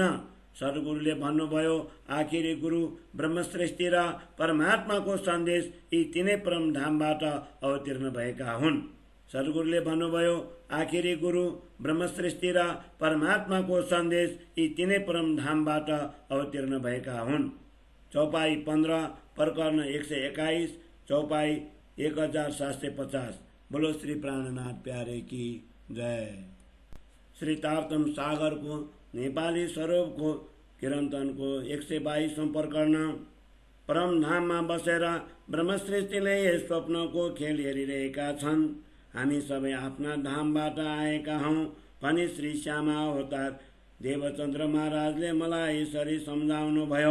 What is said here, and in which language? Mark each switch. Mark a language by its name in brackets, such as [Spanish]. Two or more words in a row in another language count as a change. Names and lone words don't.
[Nepali] सद्गुरुले भन्नुभयो, आखिरी गुरु ब्रह्मसृष्टि र परमात्माको सन्देश यी तीनै परम धामबाट अवतीर्ण भएका हुन्। सद्गुरुले भन्नुभयो, आखिरी गुरु ब्रह्मसृष्टि र परमात्माको सन्देश यी तीनै परम धामबाट अवतीर्ण भएका हुन्। चौपाई 15 प्रकरण 121, चौपाई 1750। [Hindi] बोलो श्री प्राणनाथ प्यारे की जय। [Nepali] श्री तारतम सागरको नेपाली स्वरूपको किरन्तनको 122औं प्रकरण। परमधाममा बसेर ब्रह्मसृष्टिले यस स्वप्नको खेल हेरिरहेका छन्। हामी सबै आफ्ना धामबाट आएका हौं भनी श्री श्यामा अवतार देवचन्द्र महाराजले मलाई यसरी सम्झाउनु भयो।